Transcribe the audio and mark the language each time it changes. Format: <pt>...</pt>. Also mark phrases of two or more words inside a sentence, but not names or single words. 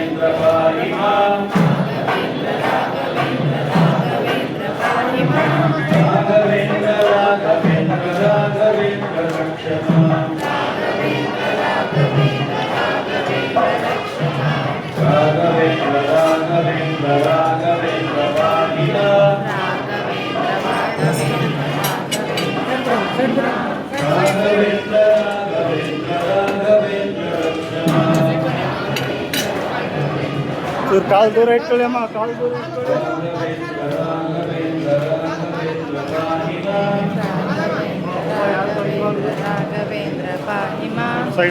<sa>पाहि मां राघवेन्द्र राघवेन्द्र राघवेन्द्र रक्ष मां राघवेन्द्र राघवेन्द्र राघवेन्द्र पाहि मां राघवेन्द्र राघवेन्द्र राघवेन्द्र रक्ष मां</sa> <kn>ಕಾಲು ದೂರ ಇಟ್ಕೊಳ್ಳಿ ಅಮ್ಮ, ಕಾಲು ದೂರ ಇಟ್ಕೊಳ್ಳಿ.</kn> <sa>ರಾಘವೇಂದ್ರ ಪಾಹಿ ಮಾಂ</sa> <kn>ಸೈಡ್</kn>